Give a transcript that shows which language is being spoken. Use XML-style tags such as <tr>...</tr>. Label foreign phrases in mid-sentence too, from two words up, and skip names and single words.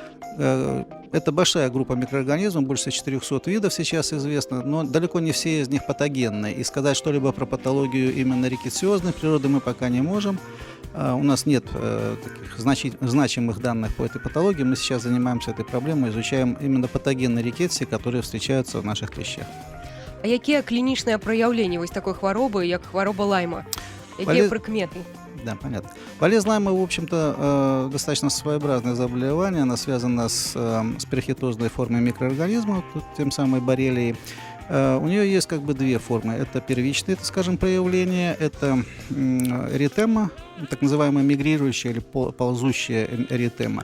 <ru>Это большая группа микроорганизмов, больше 400 видов сейчас известно, но далеко не все из них патогенные. И сказать что-либо про патологию именно рикетсиозной природы мы пока не можем. У нас нет таких значимых данных по этой патологии. Мы сейчас занимаемся этой проблемой, изучаем именно патогенные рикетсии, которые встречаются в наших клещах.</ru> <be>А якія клінічныя праяўленні вось такой хваробы, як хвароба Лайма? Якія прыкметы?</be> <ru>Да, понятно. Болезнь Лайма, в общем-то, достаточно своеобразное заболевание. Она связана с перохитозной формой микроорганизмов, тем самым боррелией. У нее есть как бы две формы. Это первичные, так скажем, проявления. Это эритема, так называемая мигрирующая или ползущая эритема.</ru>